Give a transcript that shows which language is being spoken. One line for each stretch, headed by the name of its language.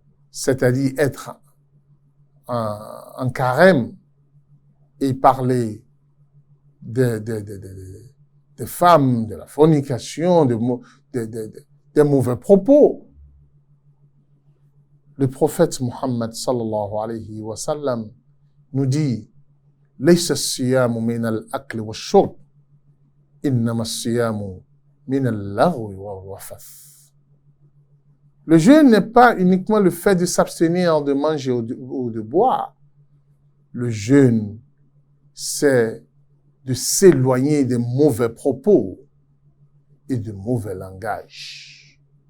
French: C'est-à-dire être en carême et parler des femmes, de la fornication, des mauvais propos. Le prophète Muhammad sallallahu alayhi wa sallam nous dit
Arabic: ليس الصيام من الأكل والشرب إنما الصيام من اللغو والرفث.
French: Le jeûne n'est pas uniquement le fait de s'abstenir de manger ou de boire. Le jeûne, c'est de s'éloigner des mauvais propos et de mauvais langage.